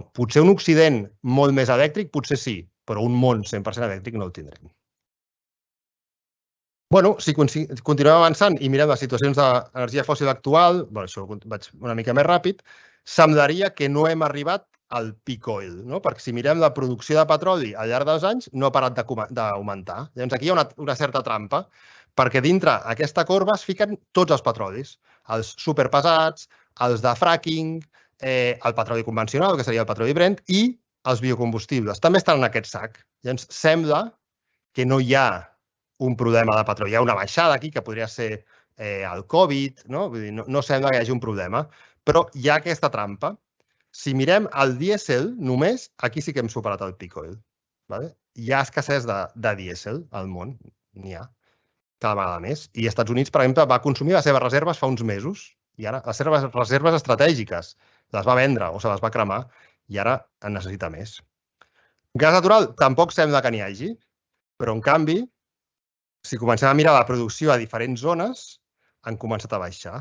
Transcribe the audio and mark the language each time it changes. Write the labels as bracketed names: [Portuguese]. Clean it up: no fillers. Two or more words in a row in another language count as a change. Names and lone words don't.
[Catalan] Potser un Occident molt més elèctric, potser sí, però un món 100% elèctric no el tindrem. Bueno, si continuem avançant i mirem les situacions d'energia fòssil actual, això vaig una mica més ràpid, semblaria que no hem arribat al [English] peak oil, [Catalan] no? Perquè si mirem la producció de petroli al llarg dels anys, no ha parat d'augmentar. Llavors, aquí hi ha una certa trampa, perquè dintre aquesta corba es fiquen tots els petrolis, els superpesats, els de fracking, el petroli convencional, que seria el petroli Brent, i els biocombustibles. També estan en aquest sac. Llavors, sembla que no hi ha un problema de petroli. Hi ha una baixada aquí, que podria ser el Covid, no? Vull dir, no sembla que hi hagi un problema, però hi ha aquesta trampa. Si mirem el dièsel, només, aquí sí que hem superat el [English] peak oil. [Catalan] Hi ha escassez de dièsel al món, n'hi ha, cada vegada més. I els Estats Units, per exemple, va consumir les seves reserves fa uns mesos, i ara les seves reserves estratègiques les va vendre o se les va cremar, i ara en necessita més. Gas natural tampoc sembla que n'hi hagi, però en canvi, si comencem a mirar la producció a diferents zones, han començat a baixar.